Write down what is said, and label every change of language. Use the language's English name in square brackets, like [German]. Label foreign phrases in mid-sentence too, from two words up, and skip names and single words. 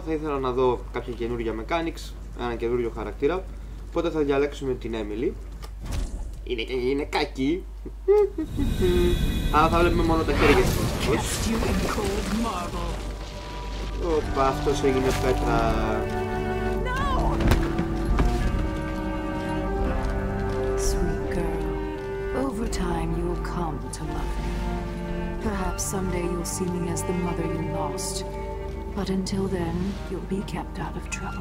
[Greek] Θα ήθελα να δω κάποια καινούργια mechanics, ένα καινούριο χαρακτήρα. Οπότε θα διαλέξουμε την Emily. Είναι κακή. Αλλά θα βλέπουμε μόνο τα χέρια της. Οπα, αυτός έγινε πέτρα. [English] Sweet girl, over time you will come to love me. Perhaps someday you'll see me as the mother you lost. But until then, you'll be kept out of trouble.